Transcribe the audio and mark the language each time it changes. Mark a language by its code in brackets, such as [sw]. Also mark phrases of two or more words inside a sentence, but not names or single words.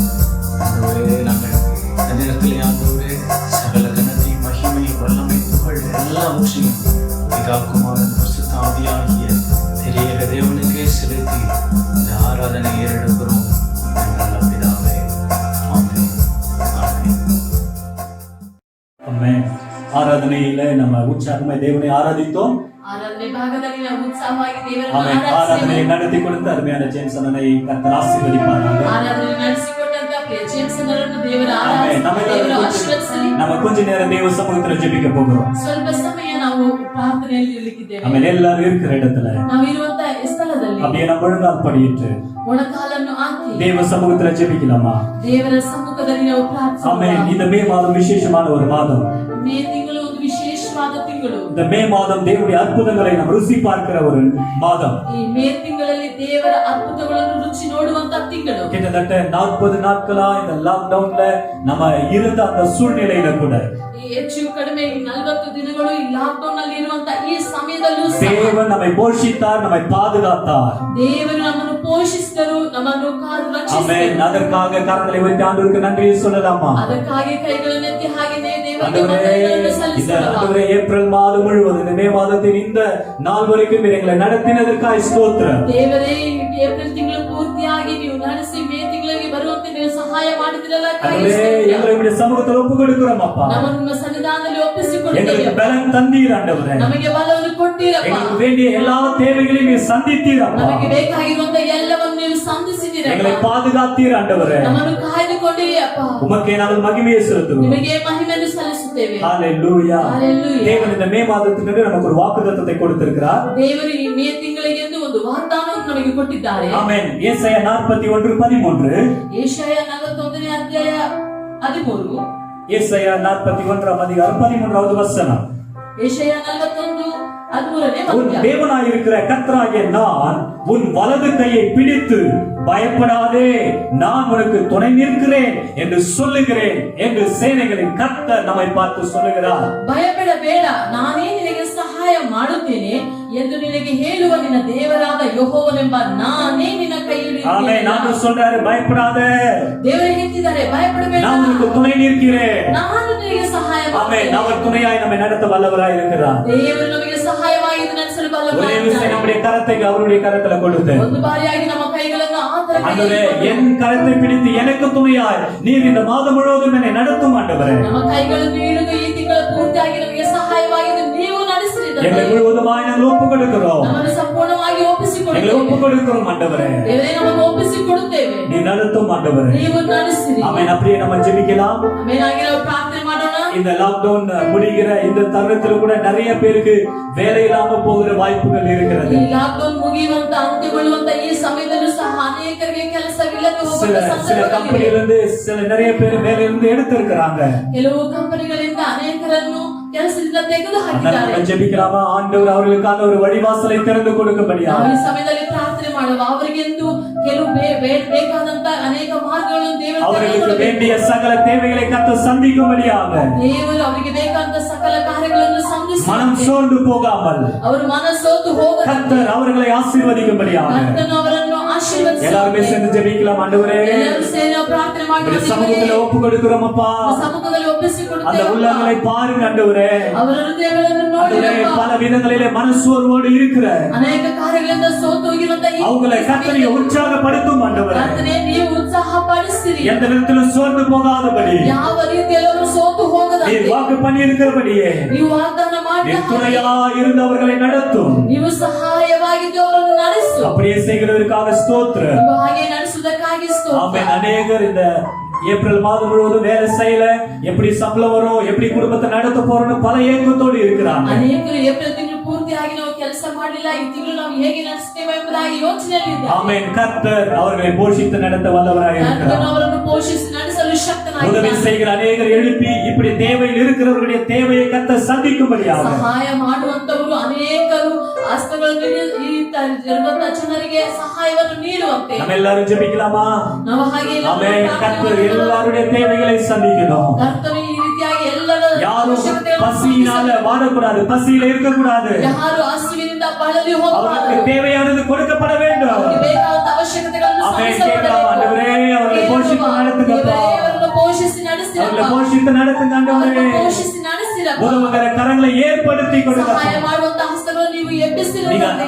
[ta] ஆண்டவரே, நாங்கள் இந்த நேரத்திலே ஆண்டவரே சகல கனத்தையும் மகிமையும் வல்லமை புகழ் எல்லாவற்றையும் பிதா குமாரன் பரிசுத்த ஆவியாகிய திரியேக தேவனுக்கே செலுத்தி இந்த ஆராதனை ஏறெடுக்கிறோம். நல்ல பிதாவே, ஆமென், ஆமென். ஆமென். ஆராதனையில நம்ம உற்சாகமாய் தேவனை ஆராதித்தோம். [kn] ಆರಾಧನೆ ಭಾಗದಲ್ಲಿ ನಾವು ಉತ್ಸಾಹವಾಗಿ ದೇವರನ್ನು [ta] ஆமென். ஆராதனை நடத்தி கொடுத்த அருமையான ஜேம்ஸ் அண்ணனை கர்த்தர் ஆசீர்வதிப்பாராக. [kn] ಆರಾಧನೆ ನಡೆಸಿಕೊಟ್ಟಂತ ಪ್ರಿಯ ಜೇಮ್ಸ್ ಅವರನ್ನು ದೇವರ [ta] ஆமென். [kn] ದೇವರ ಆಶೀರ್ವದಿಸಲಿ. [ta] நம்ம கொஞ்ச நேரம் தேவ சமூகத்துல ஜெபிக்க போகிறோம். [kn] ಸ್ವಲ್ಪ ಸಮಯ ನಾವು ಪ್ರಾರ್ಥನೆಯಲ್ಲಿ ಇರಲಿಕ್ಕಿದ್ದೇವೆ. [ta] ஆமென். எல்லாரும் இருக்கிற இடத்துல [kn] ನಾವು ಇರುವಂತ ಸ್ಥಳದಲ್ಲಿ [ta] அப்படியே நம்ம முழங்கால் படியிட்டு [kn] ಮೊಣಕಾಲನ್ನು ಹಾಕಿ [ta] தேவ சமூகத்துல ஜெபிக்கலாமா? [kn] ದೇವರ ಸಮ್ಮುಖದಲ್ಲಿ ನಾವು ಪ್ರಾರ್ಥಿಸೋಣ. [ta] ஆமென். இந்த மே மாதம் விசேஷமான ஒரு மாதம். [kn] ಮೇ ತಿಂಗಳು ಒಂದು ವಿಶೇಷವಾದ ತಿಂಗಳು. [ta] இந்த மே மாதம் தேவனுடைய அற்புதங்களை நாம் ருசி பார்க்கிற ஒரு மாதம். [kn] ಈ ಮೇ ತಿಂಗಳಲ್ಲಿ ದೇವರ ಅದ್ಭುತಗಳನ್ನು ರುಚಿ ನೋಡುವಂತ ತಿಂಗಳು. [ta] கிட்டத்தட்ட 40 நாட்களா இந்த லாக்டவுன்ல நம்ம இருந்த அந்த சூழ்நிலையில கூட [kn] ಈ ಹೆಚ್ಚು ಕಡಿಮೆ 40 ದಿನಗಳು ಈ ಲಾಕ್ಡೌನ್ ನಲ್ಲಿ ಇರುವಂತ ಈ ಸಮಯದಲ್ಲೂ [ta] தேவன் நம்மை போஷித்தார், நம்மை பாதுகாத்தார். [kn] ದೇವರು ನಮ್ಮನ್ನು ಪೋಷಿಸಿದರು, ನಮ್ಮನ್ನು ಕಾದು ರಕ್ಷಿಸಿದರು. [ta] ஆமென். அதற்காக கரங்களை உயர்த்தி ஆண்டவருக்கு நன்றி சொல்லலாமா? [kn] ಅದಕ್ಕಾಗಿ ಕೈಗಳನ್ನೆತ್ತಿ ಹಾಗೆಯೇ ದೇವರಿಗೆ [ta] ஆண்டவரே, [kn] ವಂದನೆಗಳನ್ನು [ta] இந்த [kn] ಸಲ್ಲಿಸೋಣ. [ta] ஆண்டவரே, ஏப்ரல் மாதம் முழுவதும் இந்த மே மாதத்தின் இந்த நாள் வரைக்கும் நீர் எங்களை நடத்தினதற்காக ஸ்தோத்திரம். [kn] ದೇವರೇ, ಏಪ್ರಿಲ್ ತಿಂಗಳು ಪೂರ್ತಿಯಾಗಿ ನೀವು ನಡೆಸಿ ಮೇ ತಿಂಗಳಿಗೆ ಬರುವಂತೆ ನೀವು ಸಹಾಯ ಮಾಡಿದಿರಲಕ್ಕಾಗಿ [ta] ஆண்டவரே, எங்களை உம்முடைய சமூகத்தில் ஒப்புக் கொடுக்கிறோம் அப்பா. [kn] ನಮ್ಮನ್ನು ನಿಮ್ಮ ಸನ್ನಿಧಾನದಲ್ಲಿ ಒಪ್ಪಿಸಿಕೊಡುತ್ತೇವೆ. [ta] எங்களுக்கு பலன் தந்தீர் ஆண்டவரே. [kn] ನಮಗೆ ಬಲವನ್ನು ಕೊಟ್ಟಿರಪ್ಪ. [ta] எங்களுக்கு வேண்டிய எல்லா தேவைகளையும் நீர் சந்தித்தீர் அப்பா. [kn] ನಮಗೆ ಬೇಕಾಗಿರುವಂತ ಎಲ್ಲವನ್ನು ನೀವು ಸಂಧಿಸಿದ್ದೀರಪ್ಪ. [ta] எங்களை பாதுகாத்தீர் ஆண்டவரே. [kn] ನಮ್ಮನ್ನು ಕಾಯ್ದುಕೊಂಡಿರಿ ಅಪ್ಪ. [ta] உமக்கே நாங்கள் மகிமையை செலுத்துகிறோம். [kn] ನಿಮಗೆ ಮಹಿಮೆಯನ್ನು ಸಲ್ಲಿಸುತ್ತೇವೆ. [ta] ஹalleluya. [kn] Hallelujah. [ta] தேவன் இந்த மே மாதத்திற்கு நமக்கு ஒரு வாக்குத்தத்தத்தை கொடுத்திருக்கிறார். [kn] ದೇವರು ಈ ಮೇ ತಿಂಗಳಿಗೆ ಎಂದು ಒಂದು ವಾಗ್ದಾನವನ್ನು ನಮಗೆ ಕೊಟ್ಟಿದ್ದಾರೆ. [ta] ஆமென். ஏசாயா 41:13. [kn] ಯೆಶಾಯ 41ನೇ ಅಧ್ಯಾಯ 13. [ta] ஏசாயா 41ஆம் அதிகாரம் 13வது வசனம். [kn] ಯೆಶಾಯ 41:13ನೇ [ta] உன் [kn] ವಾಕ್ಯ. [ta] தேவனாயிருக்கிற கர்த்தராகிய நான் உன் வலது கையை பிடித்து பயப்படாதே, நான் உனக்கு துணை நிற்கிறேன் என்று சொல்லுகிறேன் என்று சேனைகளின் கர்த்தர் நம்மை பார்த்து சொல்லுகிறார். [kn] ಭಯಪಡಬೇಡ, ನಾನೇ ನಿನಗೆ ಸಹಾಯ ಮಾಡುತ್ತೇನೆ ಎಂದು ನಿನಗೆ ಹೇಳುವ ನಿನ್ನ ದೇವರಾದ ಯೆಹೋವನೆಂಬ ನಾನೇ ನಿನ್ನ ಕೈ [ta] ஆமென். நான் [kn] ಹಿಡಿಯುತ್ತೇನೆ. [ta] சொல்றாரு, பயப்படாதே, [kn] ದೇವರು ಹೇಳ್ತಿದ್ದಾರೆ, ಭಯಪಡಬೇಡ, [ta] நான் உனக்கு துணை நிற்கிறேன். [kn] ನಾನು ನಿನಗೆ ಸಹಾಯ [ta] ஆமென். [kn] ಮಾಡುತ್ತೇನೆ. [ta] அவர் துணையாய் நம்மை நடத்த வல்லவராய் இருக்கிறார். [kn] ದೇವರು ನಮಗೆ ಸಹಾಯವಾಗಿ ಇದು ನಡೆಸಲು [ta] ஒரே [kn] ಬಲ್ಲವನಾಗಿದ್ದಾನೆ. [ta] விஷயம், நம்முடைய கரத்தை அவருடைய கரத்துல கொடுத்து, [kn] ಒಂದು ಬಾರಿಯಾಗಿ ನಮ್ಮ ಕೈಗಳನ್ನು ಆತರ [ta] ஆண்டவரே, என் கரத்தை பிடித்து எனக்கு துணையாய் நீர் இந்த மாதம் முழுவதும் என்னை நடத்தும் ஆண்டவரே. [kn] ನಮ್ಮ ಕೈಗಳನ್ನು ಹಿಡಿದು ಈ ತಿಂಗಳ ಪೂರ್ತಿಯಾಗಿ ನಮಗೆ ಸಹಾಯವಾಗಿ ನೀವು ನಡೆಸಿರಿ. [ta] எங்களை முழுவதுமாய் நாங்கள் ஒப்புக் கொடுக்கிறோம். [kn] ನಮ್ಮನ್ನು ಸಂಪೂರ್ಣವಾಗಿ [ta] எங்களை [kn] ಒಪ್ಪಿಸಿಕೊಡುತ್ತೇವೆ. [ta] ஒப்புக் கொடுக்கிறோம் ஆண்டவரே. [kn] ದೇವರೇ, ನಮ್ಮನ್ನು ಒಪ್ಪಿಸಿಕೊಡುತ್ತೇವೆ, [ta] நீ நடத்தும் ஆண்டவரே. [kn] ನೀವು ನಡೆಸಿರಿ. [ta] ஆமென். அப்படியே நம்ம ஜெபிக்கலாம். [kn] ಆಮೇಲಾಗಿ ನಾವು ಪ್ರಾರ್ಥನೆ ಮಾಡೋಣ. [ta] இந்த லாக்டவுன் முடிகிற இந்த தருணத்துல கூட நிறைய பேருக்கு வேலை இல்லாம போகிற வாய்ப்புகள் இருக்கிறது. [kn] ಈ ಲಾಕ್ಡೌನ್ ಮುಗಿಯುವಂತ ಅಂತ್ಯಗೊಳ್ಳುವಂತ ಈ ಸಮಯದಲ್ಲೂ ಸಹ ಅನೇಕರಿಗೆ ಕೆಲಸವಿಲ್ಲದೆ [ta] சில [kn] ಹೋಗುವ [ta] சில [kn] ಸಂದರ್ಭಗಳಿವೆ. [ta] கம்பெனில இருந்து நிறைய பேர் வேலையிலிருந்து எடுத்திருக்கிறாங்க. [kn] ಕೆಲವು ಕಂಪನಿಗಳಿಂದ ಅನೇಕರನ್ನು ಕೆಲಸದಿಂದ ತೆಗೆದು ಹಾಕಿದ್ದಾರೆ. [ta] நம்ம ஜெபிக்கலாமா? ஆண்டவர் அவர்களுக்கான ஒரு வழிவாசலை திறந்து கொடுக்கபடியா [kn] ನಾವು ಈ ಸಮಯದಲ್ಲಿ ಪ್ರಾರ್ಥನೆ ಮಾಡುವ, ಅವರಿಗೆಂದು ಕೆಲವು ಬೇಕಾದಂತ ಅನೇಕ ಮಾರ್ಗಗಳನ್ನು ದೇವರು [ta] அவர்களுக்கு [kn] ತೆರೆದು [ta] வேண்டிய சகல தேவைகளை கர்த்தர் சந்திக்கும்படியாக [kn] ದೇವರು ಅವರಿಗೆ ಬೇಕಾದಂತ ಸಕಲ ಕಾರ್ಯಗಳನ್ನು ಸಂಧಿಸಿ [ta] மனம் சோர்ந்து போகாமல் [kn] ಅವರು ಮನಸೋತು ಹೋಗದಂತೆ [ta] கர்த்தர் அவர்களை ஆசீர்வதிக்கும்படியாக [kn] ಕರ್ತನು ಅವರನ್ನು ಆಶೀರ್ವದಿಸಲಿ. [ta] எல்லாருமே சேர்ந்து ஜெபிக்கலாம். ஆண்டவரே, [kn] ಎಲ್ಲರೂ ಸೇರಿ ನಾವು ಪ್ರಾರ್ಥನೆ [ta] உம்முடைய [kn] ಮಾಡೋಣ. [ta] சமூகத்துல ஒப்பு கொடுக்கிறோம் அப்பா. [kn] ಸಮ್ಮುಖದಲ್ಲಿ [ta] அந்த [kn] ಒಪ್ಪಿಸಿಕೊಡುತ್ತೇವೆ. [ta] உள்ளங்களை பாருங்க ஆண்டவரே. [kn] ಅವರ ಹೃದಯಗಳನ್ನು ನೋಡಿ [ta] ஆண்டவரே, [kn] ಅಪ್ಪ. [ta] பல விதங்களிலே மனசோர்வோடு இருக்கிற [kn] ಅನೇಕ ಕಾರ್ಯಗಳಿಂದ ಸೋತು ಹೋಗಿರುವಂತ ಈ [ta] அவங்களை கர்த்தரை உற்சாகப்படுத்தும் ஆண்டவரே. [kn] ಕರ್ತನೇ, ನೀವು ಉತ್ಸಾಹ ಪಡಿಸಿರಿ. [ta] எந்த விதத்திலும் சோர்ந்து போகாதபடி [kn] ಯಾವ ರೀತಿಯಲ್ಲಿ ಅವರು ಸೋತು [ta] நீர் [kn] ಹೋಗದಂತೆ [ta] வாக்கு பண்ணி இருக்கிறபடியே [kn] ನೀವು ವಾಗ್ದಾನ [ta] நீர் [kn] ಮಾಡಿದ [ta] துணையா இருந்து அவர்களை நடத்தும். [kn] ನೀವು ಸಹಾಯವಾಗಿದ್ದು ಅವರನ್ನು ನಡೆಸು. [ta] அப்படியே செய்கிறதற்காக ஸ்தோத்திரம். [kn] ನೀವು ಹಾಗೆ ನಡೆಸುವುದಕ್ಕಾಗಿ ಸ್ತೋತ್ರ. [ta] ஆமென். அநேகர் இந்த ஏப்ரல் மாதம் முழுவதும் வேலை செய்யல, எப்படி சம்பளம் வரும், எப்படி குடும்பத்தை நடத்த போறோம்னு பல ஏக்கத்தோடு இருக்கிறாங்க. [kn] ಅನೇಕರು ಏಪ್ರಿಲ್ ತಿಂಗಳು ಪೂರ್ತಿಯಾಗಿ ನಾವು ಕೆಲಸ ಮಾಡಲಿಲ್ಲ, ಈ ತಿಂಗಳು ನಾವು ಹೇಗೆ ನಡೆಸುತ್ತೇವೆ ಎಂಬುದಾಗಿ ಯೋಚನೆಯಲ್ಲಿದ್ದಾರೆ. [ta] ஆமென். கர்த்தர் அவர்களை போஷித்து நடத்த வல்லவராய் [kn] ಕರ್ತನು [ta] இருக்கிறார். [kn] ಅವರನ್ನು ಪೋಷಿಸಿ ನಡೆಸಲು [ta] உதவி [kn] ಶಕ್ತನಾಗಿದ್ದಾನೆ. [ta] செய்கிற அநேகர் எழுப்பி இப்படி தேவையில் இருக்கிறவர்களுடைய தேவையை கர்த்தர் சந்திக்கும்படியாக [kn] ಸಹಾಯ ಮಾಡುವಂತವರು ಅನೇಕರು ಹಸ್ತಗಳನ್ನು ಇರುವಂತ ಜನರಿಗೆ ಸಹಾಯವನ್ನು ನೀಡುವಂತೆ [ta] நம்ம எல்லாரும் ஜெபிக்கலாமா? [kn] ನಾವು ಹಾಗೆ ಎಲ್ಲ [ta] ஆமென். [kn] ಪ್ರಾರ್ಥನೆ [ta] கர்த்தர் [kn] ಮಾಡೋಣ. [ta] எல்லாருடைய தேவைகளை சந்திக்கணும். [kn] ಕರ್ತನು ಈ ರೀತಿಯಾಗಿ ಎಲ್ಲರ [ta] யாரும் [kn] ಅವಶ್ಯಕತೆಗಳನ್ನು [ta] பசியினால வாடக்கூடாது, பசியில இருக்கக்கூடாது. [kn] ಯಾರು ಹಸಿವಿನಿಂದ ಬಳಲಿ [ta] அவர்களுக்கு [kn] ಹೋಗಬಾರದು. [ta] தேவையானது கொடுக்கப்பட வேண்டும். [kn] ಅವರಿಗೆ ಬೇಕಾದ ಅವಶ್ಯಕತೆಗಳನ್ನು [ta] ஆமென். [kn] ಸಲ್ಲಿಸಲ್ಪಡಬೇಕು. [ta] கேட்கலாம். ஆண்டவரே, அவர்களை போஷித்து நடத்துங்கப்பா. [kn] ದೇವರೇ, ಅವರನ್ನು ಪೋಷಿಸಿ [ta] அவர்களை [kn] ನಡೆಸಿರಪ್ಪ. [ta] போஷித்து நடத்துங்க ஆண்டவரே. [kn] ಅವರನ್ನು ಪೋಷಿಸಿ ನಡೆಸಿರಪ್ಪ. [ta] உதவுகிற கரங்களை ஏற்படுத்தி கொடுங்க. [kn] ಸಹಾಯ ಮಾಡುವಂತ ಹಸ್ತಗಳನ್ನು ನೀವು [ta] நீங்க [kn] ಎಬ್ಬಿಸಿರುವಂತೆ